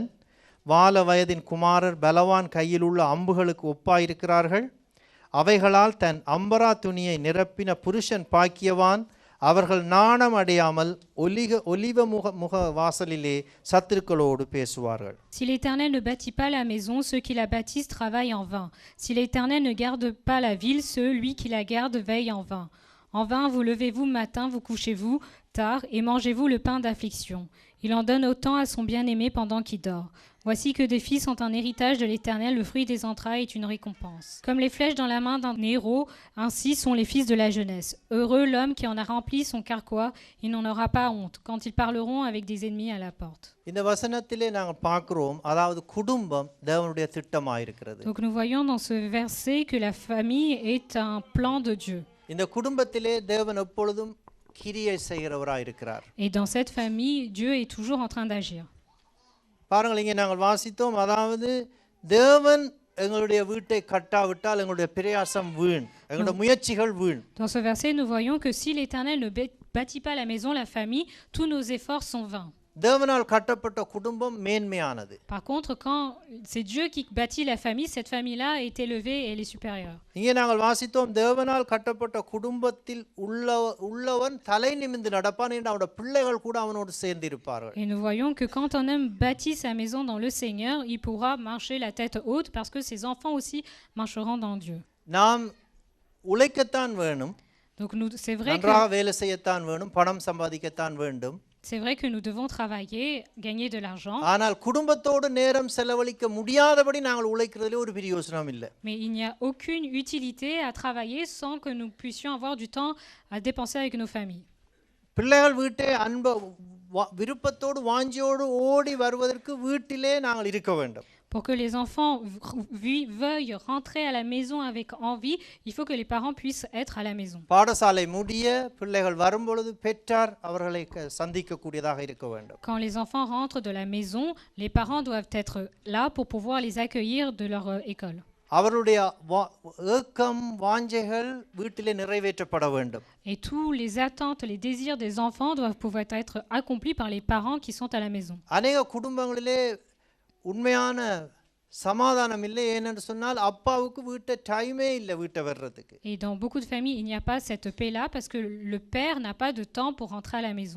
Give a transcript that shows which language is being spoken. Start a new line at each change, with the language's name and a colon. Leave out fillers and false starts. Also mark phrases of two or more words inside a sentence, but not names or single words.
Tamil: வால வயதின் குமாரர் பலவான் கையில் உள்ள அம்புகளுக்கு ஒப்பாயிருக்கிறார்கள். அவைகளால் தன் அம்பரா துணியை நிரப்பின புருஷன் பாக்கியவான். அவர்கள் நாணம் அடையாமல் ஒலிவ முக வாசலிலே சத்துருக்களோடு பேசுவார்கள்.
French: Si l'Éternel ne bâtit pas la maison, ceux qui la bâtissent travaillent en vain. Si l'Éternel ne garde pas la ville, celui qui la garde veille en vain. En vain vous levez-vous matin, vous couchez-vous tard, et mangez-vous le pain d'affliction. Il en donne autant à son bien-aimé pendant qu'il dort. Voici que des filles sont un héritage de l'Éternel, le fruit des entrailles est une récompense. Comme les flèches dans la main d'un héros, ainsi sont les fils de la jeunesse. Heureux l'homme qui en a rempli son carquois, il n'en aura pas honte, quand ils parleront avec des ennemis à la porte.
Tamil: இந்த வசனத்திலே நாங்கள் பார்க்கிறோம், அதாவது குடும்பம் தேவனுடைய திட்டமாயிருக்கிறது.
French: Donc nous voyons dans ce verset que la famille est un plan de Dieu.
Tamil: இந்த குடும்பத்திலே தேவன் எப்பொழுதும் கிரியை செய்கிறவராய் இருக்கிறார்.
French: Et dans cette famille, Dieu est toujours en train d'agir.
Tamil: பாருங்கள், இங்கே நாங்கள் வாசித்தோம், அதாவது தேவன் எங்களுடைய வீட்டை கட்டாவிட்டால் எங்களுடைய பிரயாசம் வீண், எங்களுடைய முயற்சிகள் வீண்.
French: Dans ce verset, nous voyons que si l'Éternel ne bâtit pas la maison, la famille, tous nos efforts sont vains.
Tamil: தேவனால் கட்டப்பட்ட குடும்பம் மேன்மையானது.
French: Par contre, quand c'est Dieu qui bâtit la famille, cette famille-là est élevée et elle est supérieure.
Tamil: இங்கே நாங்கள் வாசித்தோம், தேவனால் கட்டப்பட்ட குடும்பத்தில் உள்ளவன் தலை நிமிர்ந்து நடப்பான் என்று அவனுடைய பிள்ளைகள் கூட அவனோடு சேர்ந்து இருப்பார்கள்.
French: Et nous voyons que quand un homme bâtit sa maison dans le Seigneur, il pourra marcher la tête haute parce que ses enfants aussi marcheront dans Dieu.
Tamil: நாம் உழைக்கத்தான் வேணும்.
French: Donc c'est vrai
Tamil: நன்றாக வேலை செய்யத்தான் வேணும், பணம் சம்பாதிக்கத்தான் வேண்டும்.
French: C'est vrai que nous devons travailler, gagner de l'argent.
Tamil: ஆனால் குடும்பத்தோடு நேரம் செலவழிக்க முடியாதபடி நாங்கள் உழைக்கிறதுல ஒரு பிரயோஜனம் இல்லை.
French: Mais il n'y a aucune utilité à travailler sans que nous puissions avoir du temps à dépenser avec nos familles.
Tamil: பிள்ளைகள் வீட்டை விருப்பத்தோடு வாஞ்சியோடு ஓடி வருவதற்கு வீட்டிலே நாங்கள் இருக்க வேண்டும்.
French: Pour que les enfants veuillent rentrer à la maison avec envie, il faut que les parents puissent être à la maison.
Tamil: பாடசாலை முடிய பிள்ளைகள் வரும்பொழுது பெற்றார் அவர்களை சந்திக்கக்கூடியதாக இருக்க வேண்டும்.
French: Quand les enfants rentrent de la maison, les parents doivent être là pour pouvoir les accueillir de leur école.
Tamil: அவர்களுடைய ஏக்கம் வாஞ்சைகள் வீட்டிலே நிறைவேற்றப்பட வேண்டும்.
French: Et tous les attentes, les désirs des enfants doivent pouvoir être accomplis par les parents qui sont à la maison.
Tamil: அநேக குடும்பங்களிலே உண்மையான சமாதானம் இல்லை. ஏனென்று சொன்னால் அப்பாவுக்கு வீட்டை டைமே இல்லை வீட்டை வர்றதுக்கு.
French: Et dans beaucoup de familles, il n'y a pas cette paix-là parce que le père n'a pas de temps pour rentrer à la maison.